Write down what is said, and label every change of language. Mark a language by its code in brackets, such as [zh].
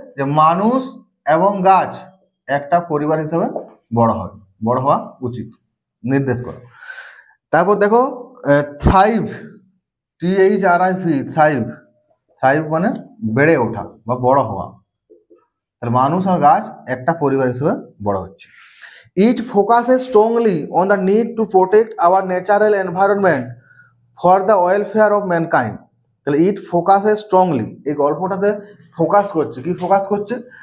[bn] যে মানুষ এবং গাছ একটা পরিবার হিসেবে বড় হওয়া উচিত, নির্দেশ করা। তারপর দেখো, থ্রাইভ, THRIV, থ্রাইভ মানে বেড়ে ওঠা বা বড় হওয়া। তাহলে মানুষ আর গাছ একটা পরিবার হিসেবে বড় হচ্ছে। [en] It focuses strongly on the need to protect our natural environment for the welfare of mankind। [bn] তাহলে [en] it focuses strongly, [bn] এই গল্পটাতে ফোকাস করছে। কি ফোকাস করছে?